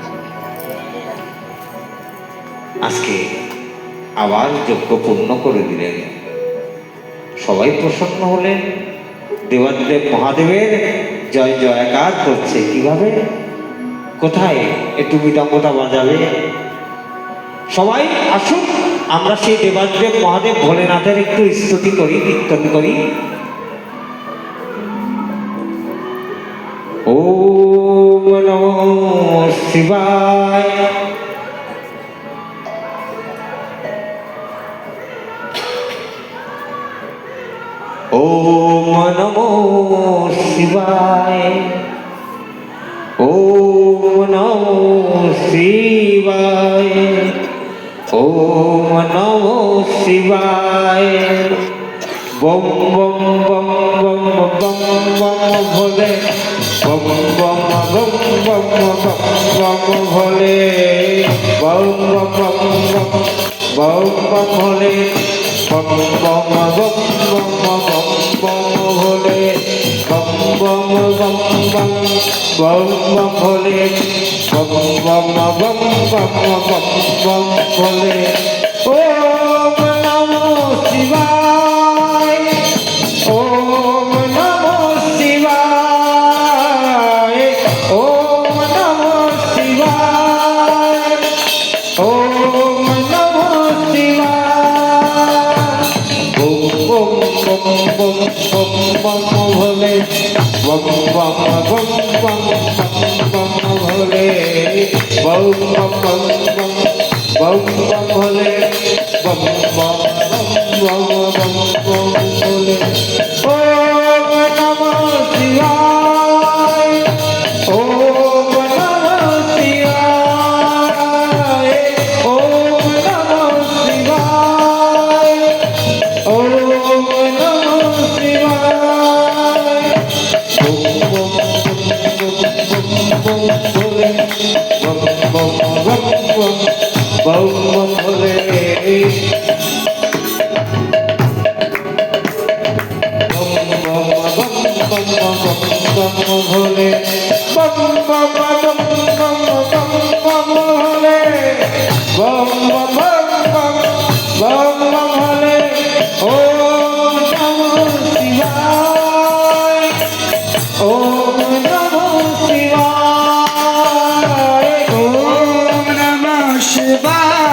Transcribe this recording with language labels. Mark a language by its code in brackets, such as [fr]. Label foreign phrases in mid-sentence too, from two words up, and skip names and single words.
[bn] আজকে আবার যজ্ঞ পূর্ণ করে দিলেন, সবাই প্রসন্ন হলেন। দেবাদিদেব মহাদেবের জয় জয়কার করছে। কিভাবে? কোথায়? একটু মৃদঙ্গটা বাজাবে। সবাই আসুন, আমরা সেই দেবাদিদেব মহাদেব ভোলেনাথের একটু স্তুতি করি, কীর্তন করি। [sa] ওম নমঃ শিবায়। ওম নমঃ শিবায়। ওম নমঃ শিবায়। ওম নমঃ শিবায়। [hi] बम बम बम बम बम बम भोले, बम बम बम बম बम बम भोले, बम बम बम बम बम भोले, बम बम बम बम बम बम भोले, बम बम बम बम बम बम भोले, बम बम बम बम बम बम भोले। [sa] ওম নমঃ শিবায়। ওম নমঃ শিবায়। ওম নমঃ শিবায়। ওম নমঃ শিবায়। [hi] बम बम बम बम बम बम भोले, बम बम बम बम बम बम भोले, बम बम बम बम बम बम भोले, बम बम बम बम बम भोले। [sa] ওম নমঃ শিবায়। ওম নমঃ শিবায়। ওম নমঃ শিবায়। ওম নমঃ শিবায়। [hi] बम बम बम बम बम भोले, बम बम बम बम बम बम भोले, भोले, बम बम बम बम बम बम भोले, बम बम बम बम बम भोले। [sa] ওম নমঃ শিবায়। ওম নমঃ শিবায়। ওম নমঃ শিবায়।